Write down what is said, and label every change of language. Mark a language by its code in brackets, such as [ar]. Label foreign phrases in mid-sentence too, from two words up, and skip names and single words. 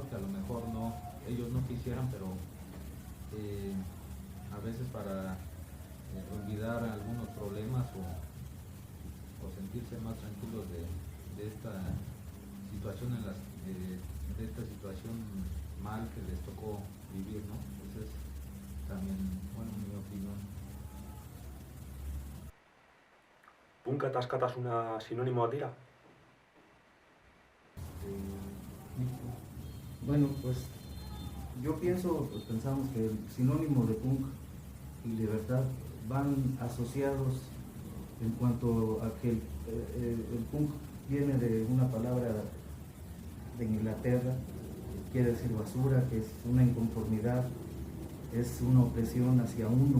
[es] Que a lo mejor ellos no quisieran, pero a veces para olvidar algunos problemas o sentirse más tranquilos de esta situación de esta situación mal que les tocó vivir, ¿no? Entonces también, bueno, mi opinión. [eu] Punka eta askatasuna sinonimoak dira? [es] Bueno, pues pensamos que el sinónimo de punk y libertad van asociados en cuanto a que el punk viene de una palabra de Inglaterra, que quiere decir basura, que es una inconformidad, es una opresión hacia uno.